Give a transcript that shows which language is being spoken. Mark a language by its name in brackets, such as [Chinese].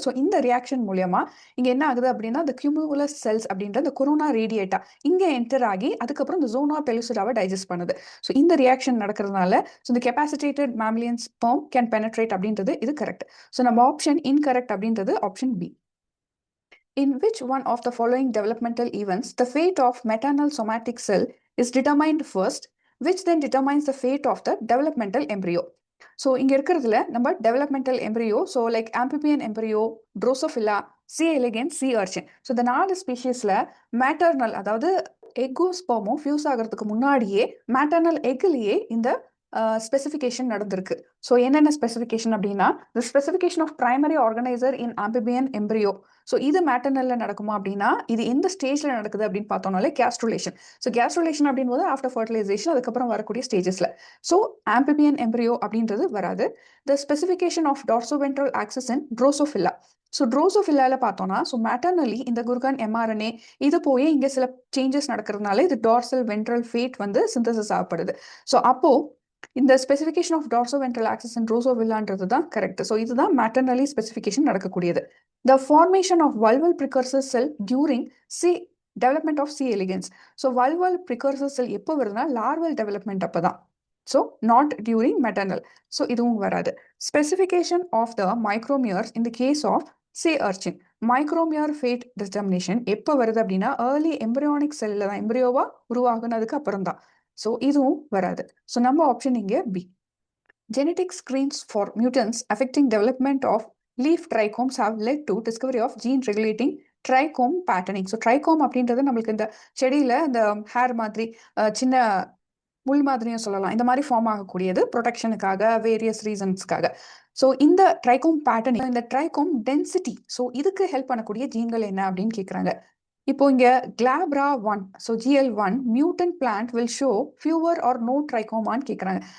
[Tamil] So இந்த reaction மூலியமா இங்க என்ன ஆகுது அப்படின்னா, இந்த கியூமுலஸ் செல்ஸ் அப்படின்ற இந்த கொரோனா ரேடியேட்டா இங்க என்டர் ஆகி அதுக்கப்புறம் இந்த ஜோனா பெலுசிடாவை டைஜஸ்ட் பண்ணுது. ஸோ இந்த ரியாக்ஷன் நடக்கிறதுனால இந்த கெப்பாசிட்டேட்டட் mammalian sperm கேன் பெனட்ரேட் அப்படின்றது இது கரெக்ட். ஸோ நம்ம ஆப்ஷன் இன்கரெக்ட் அப்படின்றது option B. [English] In which one of the following developmental events the fate of maternal somatic cell is determined first, which then determines the fate of the developmental embryo? [Tamil] So இங்க இருக்கிறதுல நம்ம developmental embryo, so like amphibian embryo, drosophila, C elegance, C urchin. So இந்த 4 ஸ்பீஷீஸ்ல maternal அதாவது எக்கும் ஸ்பெர்மும் fuse ஆகிறதுக்கு முன்னாடியே maternal எக்லேயே இந்த specification நடந்திருக்கு. So என்னென்ன ஸ்பெசிஃபிகேஷன் அப்படின்னா, [English] the specification of primary organizer in amphibian embryo. [Tamil] So இது மேட்டர்னல்ல நடக்குமா அப்படின்னா, இது எந்த ஸ்டேஜ்ல நடக்குது அப்படின்னு பார்த்தோம்னாலே கேஸ்ட்ருலேஷன். ஸோ கேஸ்ட்ருலேஷன் அப்படின்போது ஆஃப்டர் ஃபர்டிலைசேஷன் அதுக்கப்புறம் வரக்கூடிய ஸ்டேஜஸ்ல. ஸோ ஆம்பிபியன் எம்ப்ரியோ அப்படின்றது வராது. [English] The specification of dorsoventral axis in Drosophila. [Tamil] So ட்ரோசோஃபில்லால பார்த்தோம்னா, ஸோ மேட்டர்னலி இந்த குர்கான் mRNA இது போய் இங்கே சில சேஞ்சஸ் நடக்கிறதுனால இது டார்சல் வென்ட்ரல் ஃபேட் வந்து சிந்தசிஸ் ஆகப்படுது. ஸோ அப்போ இந்த ஸ்பெசிஃபிகேஷன் ஆஃப் டார்சோவென்ட்ரல் ஆக்சிஸ் இன் ட்ரோசோவில்லான்றது தான் கரெக்ட். ஸோ இதுதான் மேட்டர்னலி ஸ்பெசிஃபிகேஷன் நடக்கக்கூடியது. [English] The formation of vulval precursor cell during C development of C elegans. [Tamil] So vulval ப்ரிகர்சர் செல் எப்போ வருதுன்னா லார்வல் டெவலப்மெண்ட் அப்போ தான். So [English] Not during maternal. [Tamil] So இதுவும் வராது. [English] Specification of the micromeres in the case of sea urchin. [Tamil] மைக்ரோமியர் fat determination எப்போ வருது அப்படின்னா early embryonic செல்ல தான், எம்ப்ரியோவா உருவாகுனதுக்கு அப்புறம் தான். ஸோ இதுவும் வராது. ஸோ நம்ம ஆப்ஷன் இங்கே B. [English] Genetic screens for mutants affecting development of leaf trichomes have led to discovery of gene regulating trichome patterning. [Tamil] So trichome அப்படின்றது நம்மளுக்கு இந்த செடியில இந்த ஹேர் மாதிரி சின்ன முள் மாதிரியும் சொல்லலாம், இந்த மாதிரி ஃபார்ம் ஆகக்கூடியது ப்ரொடெக்ஷனுக்காக, வேரியஸ் ரீசன்ஸ்க்காக. ஸோ இந்த ட்ரைகோம் பேட்டர்னிங், இந்த ட்ரைகோம் டென்சிட்டி, ஸோ இதுக்கு ஹெல்ப் பண்ணக்கூடிய ஜீன்கள் என்ன அப்படின்னு கேட்குறாங்க. இப்போ இங்க GLABRA1, so GL1 [English] mutant plant will show fewer or no [Tamil] ட்ரைகோமான்னு கேட்குறாங்க.